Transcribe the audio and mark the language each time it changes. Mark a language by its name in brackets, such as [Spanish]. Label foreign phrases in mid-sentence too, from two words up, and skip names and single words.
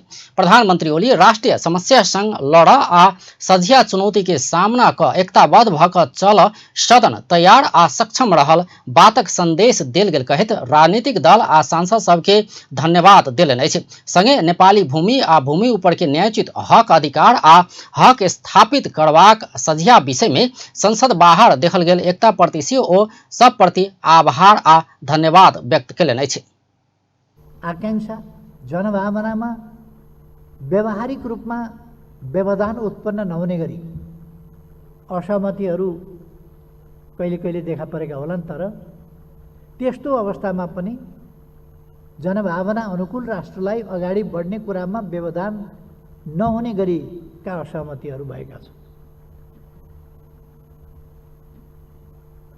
[Maithili] प्रधानमंत्री ओली राष्ट्रीय समस्या संग लड़ आ सझिया चुनौती के सामना क एकताबद्ध भ क चल सदन तैयार आ सक्षम रहल बातक संदेश देल गेल कहैत राजनीतिक दल आ सांसद सबके धन्यवाद देलनि अछि। संगे नेपाली भूमि आ भूमि ऊपर के न्यायोचित हक अधिकार आ हक स्थापित करबाक सझिया विषय में संसद बाहर देखल गेल एकता प्रति सेहो सब प्रति आभार आ धन्यवाद व्यक्त कयलनि अछि। [Nepali] आकांक्षा जनभावनामा व्यावहारिक रूपमा व्यवधान उत्पन्न नहुने गरी असहमतिहरू कहिले कहिले देखा परेका होलान्, तर त्यस्तो अवस्थामा पनि जनभावना अनुकूल राष्ट्रलाई अगाडि बढ्ने कुरामा व्यवधान नहुने गरिका असहमतिहरू भएका छन्।